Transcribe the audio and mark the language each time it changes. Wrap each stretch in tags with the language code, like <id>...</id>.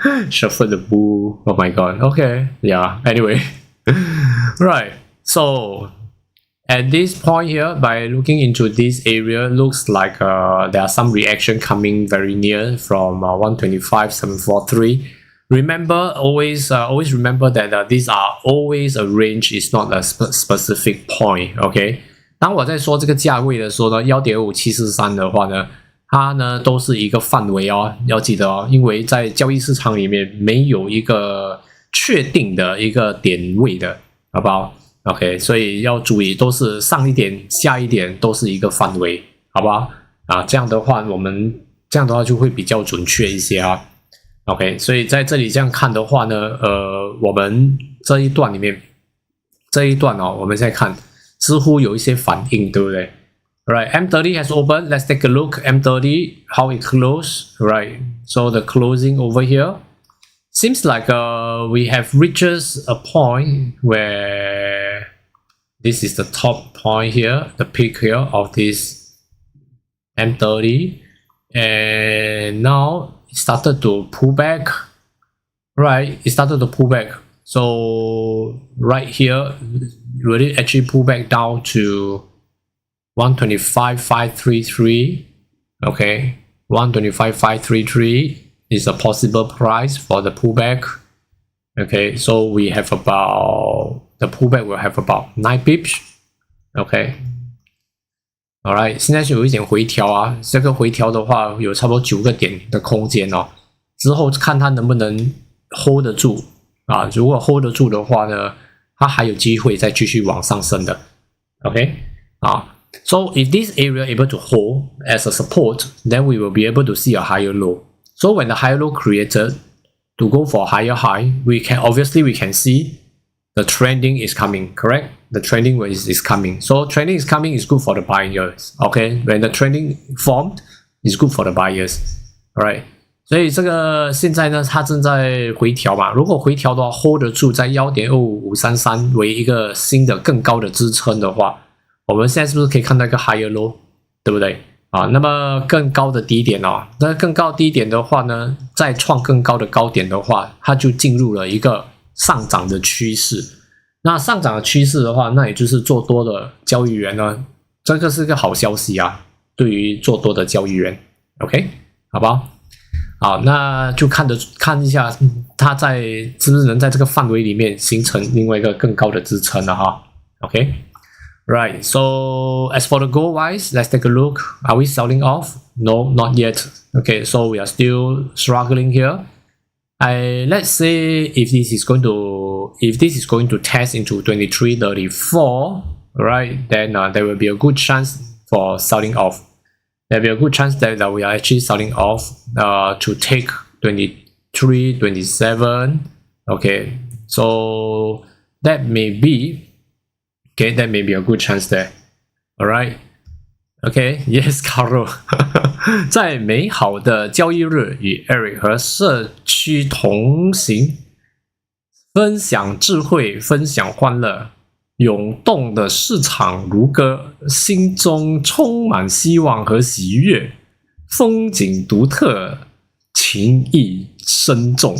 <en>shuffle the bull, oh my god, okay, yeah, anyway, right, so at this point here, by looking into this area, looks like there are some reaction coming very near from 125.743. Remember, always remember that these are always a range, it's not a specific point.</en> <zh>Okay， 当我在说这个价位的时候呢，1.5743的话呢，它呢都是一个范围哦，要记得哦，因为在交易市场里面没有一个确定的一个点位的，好不好？OK， 所以要注意，都是上一点、下一点都是一个范围，好不好？这样的话就会比较准确一些啊。 OK， 所以在这里这样看的话呢，我们这一段里面，我们现在看似乎有一些反应，对不对 ？</zh> <en>Right, M30 has opened.</en> <zh>Let's take a look. M30, how it closed. Right, so the closing over here. Seems like we have reached a point where this is the top point here, the peak here of this M30, and now it started to pull back. Right, it started to pull back. So right here, really actually pull back down to 125.533. Okay, 125.533. Is a possible price for the pullback. Okay, so we have about, the pullback will have about 9 pips. Okay, alright, 现在是有一点回调啊，这个回调的话有差不多9个点的空间哦，之后看它能不能 hold 得住啊，如果 hold 得住的话呢，它还有机会再继续往上升的。 OK 啊。</zh> <en>So if this area able to hold as a support, then we will be able to see a higher low. So when the higher low created to go for higher high, we can see the trending is coming, correct? The trending is coming. So trending is coming is good for the buyers. Okay, when the trending formed, is good for the buyers. Alright.</en> <zh>所以这个现在呢，它正在回调嘛。如果回调的话 ，hold 得住在 1.25533 为一个新的更高的支撑的话，我们现在是不是可以看到一个 higher low， 对不对？啊，那么更高的低点哦，那更高低点的话呢，再创更高的高点的话，它就进入了一个上涨的趋势。那上涨的趋势的话，那也就是做多的交易员呢，这个是个好消息啊，对于做多的交易员 ，OK， 好不好？好，那就看一下它是不是能在这个范围里面形成另外一个更高的支撑了哈 ，OK。</zh> <en>Right, so as for the gold wise, let's take a look. Are we selling off? No, not yet. Okay, so we are still struggling here. Let's say if this is going to test into 23.34, right? Then there will be a good chance for selling off. There will be a good chance that we are actually selling off to take 23, 27. Okay, so that may be. Okay, that may be a good chance there. Alright. Okay, yes, Carol.</en> <zh>在美好的交易日，与 Eric 和社区同行，分享智慧，分享欢乐，涌动的市场如歌，心中充满希望和喜悦，风景独特，情意深重。</zh>